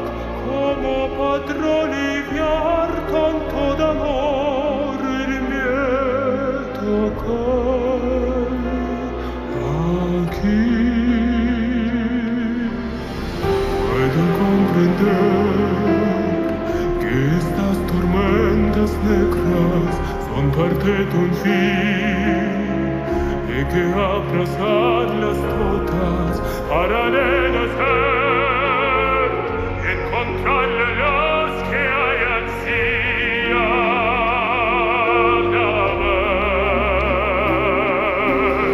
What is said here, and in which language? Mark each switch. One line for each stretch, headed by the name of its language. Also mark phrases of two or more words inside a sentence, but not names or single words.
Italian: come padroni viar tanto d'amore il mio cuore a chi
Spanish: puede comprender que estas tormentas negras son parte de un fin y que abrazarlas todas para renacer y encontrar la luz que hay ansía de ver.